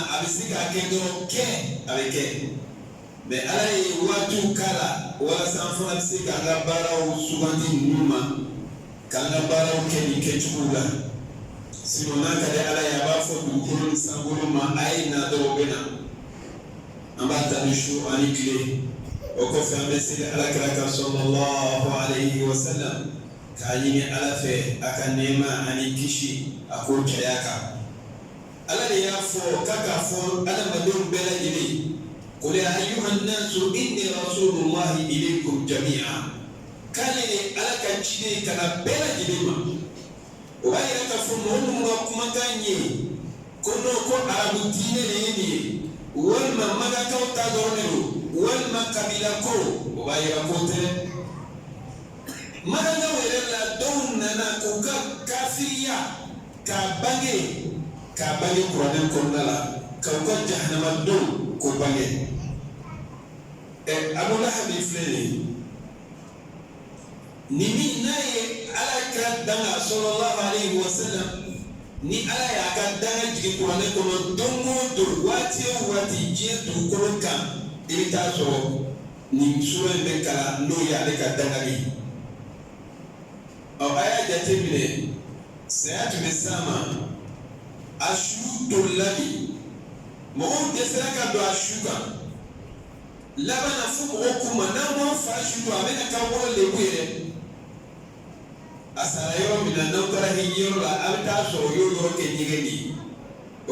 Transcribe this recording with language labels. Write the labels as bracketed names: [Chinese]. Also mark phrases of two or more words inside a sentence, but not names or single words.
[Bambara] a bɛ se k'a kɛ dɔrɔn kɛ a bɛ kɛ mɛ ala ye waatiw k'a la walasa an fana bɛ se k'an ka baaraw sugandi ninnu ma k'an ka baaraw kɛ nin kɛcogow la sinon n'a ka di ala ye a b'a fɔ dugukolo ni sankolo ma a ye na dɔrɔn bɛ na an b'a ta ni su ani tile o kɔfɛ an bɛ seli alakira kan [Arabic] صلى الله عليه وسلم [Bambara] k'a ɲini ala fɛ a ka nɛɛma ani kisi a k'o caya kan. Allah ya fo kaka fo adamadenw bɛɛ lajɛlen [Arabic] قل يا أيها الناس إني رسول الله إليكم جميعا [Bambara] k'ale ye ala ka ciden kana bɛɛ lajɛlen ma o b'a yira k'a fɔ mɔgɔ minnu ka kumakan ye ko n'o ko arabu diinɛ de ye nin ye walima magakaw ta dɔrɔn de don walima kabila ko o b'a yira ko tɛ magakaw yɛrɛ la dɔw nana k'u ka kafiriya k'a bange k'a bange kuranɛ kɔnɔna la k'aw ka jahanama don k'o bange Abu Lahab filɛ ni min n'a ye ala ka danga [Arabic] صلى الله عليه وسلم [Bambara] ni ala y'a ka danga jigin kuranɛ kɔnɔ don o don waati o waati diɲɛ dugukolo kan i bɛ taa sɔrɔ nin sura in bɛ kalan n'o ye ale ka dangali a y'a jate minɛ saya tun bɛ s'a ma a su tolilani mɔgɔw dɛsɛra ka don a su kan laban na fo mɔgɔw k'u ma n'an m'aw fa su don a bɛna k'aw kɔrɔ lebu yɛrɛ a sara yɔrɔ min na n'aw taara hiji yɔrɔ la a bɛ taa sɔrɔ o y'o yɔrɔ kɛ ɲɛgɛn de ye o